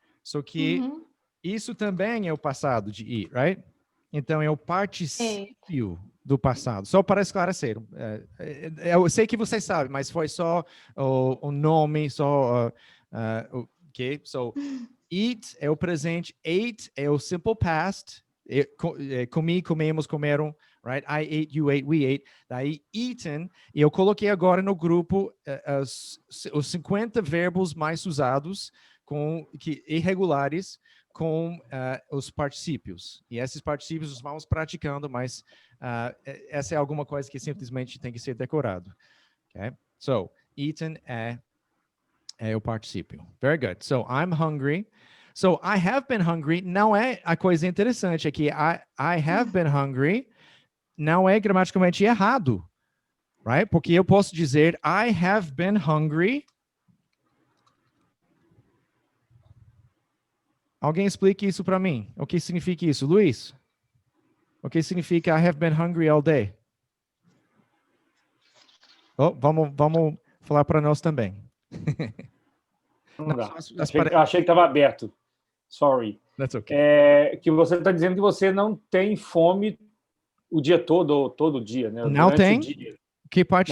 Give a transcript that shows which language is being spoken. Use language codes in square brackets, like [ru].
[pt] Só que isso também é o passado de eat, [en] right? [pt] Então é o particípio do passado. Só para esclarecer. Eu sei que você sabe, mas foi só o nome, só... ok? So, eat é o presente, ate é o simple past... comi, comemos, comeram, right? [en] I ate, you ate, we ate. [pt] Daí, eaten, e eu coloquei agora no grupo os 50 verbos mais usados, irregulares, com os particípios. E esses particípios nós vamos praticando, mas essa é alguma coisa que simplesmente tem que ser decorado. [en] Okay? So, eaten [pt] é o particípio. [en] Very good. So, I'm hungry. [pt] So, [en] I have been hungry [pt] não é a coisa interessante aqui. [en] I have been hungry [pt] não é gramaticalmente errado, right? Porque eu posso dizer [en] I have been hungry. [pt] Alguém explique isso para mim. O que significa isso? Luiz? O que significa [en] I have been hungry all day? [pt] Vamos falar para nós também. Não dá. Achei que estava aberto. [en] Sorry. That's okay. [pt] Que você está dizendo que você não tem fome o dia todo ou todo dia, né? Não tem? Que parte